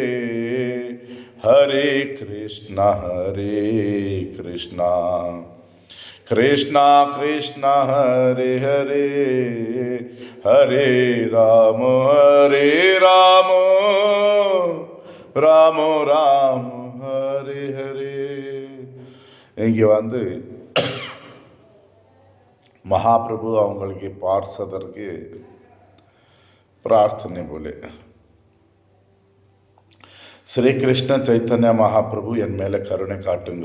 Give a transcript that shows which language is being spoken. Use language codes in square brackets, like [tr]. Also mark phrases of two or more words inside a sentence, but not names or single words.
[sa] हरे कृष्णा कृष्णा कृष्णा हरे हरे हरे राम राम राम हरे हरे. [ta] இங்கே வந்து மகாபிரபு அவங்களுக்கு பார்சதற்கு பிரார்த்தனை போல, ஸ்ரீகிருஷ்ண சைத்தன்ய மகாபிரபு என் மேலே கருணை காட்டுங்க.